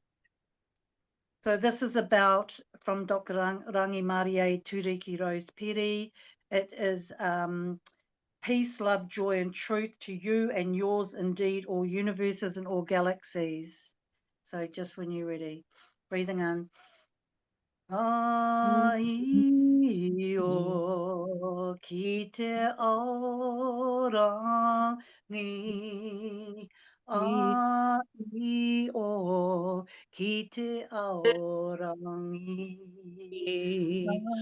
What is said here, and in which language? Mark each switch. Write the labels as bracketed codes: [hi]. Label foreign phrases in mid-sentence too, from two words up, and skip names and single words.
[en] So this is about, from Dr. Rangi Marie Turiki Rose Piri. It is peace, love, joy, and truth to you and yours indeed, all universes and all galaxies. So just when you're ready, breathing in. [mi] Ai o ki te aorangi. Ai o ki te aorangi.